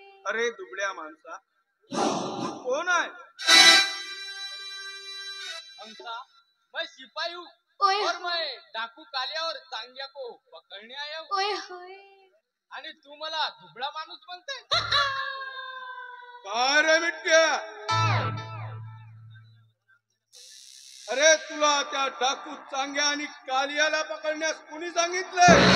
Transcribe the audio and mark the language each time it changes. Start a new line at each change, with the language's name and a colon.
Marathi: अरे दुबळ्या माणसा, तू कोण आहे?
Hindi: हंसा, मैं सिपाही हूँ और मैं डाकू कालिया और चांग्या को पकड़ने आया हूँ.
Marathi: आणि तू मला दुबळा माणूस म्हणते? काय रे मिटक्या? अरे तुला त्या डाकू चांग्या आणि कालियाला पकडण्यास कुणी सांगितले?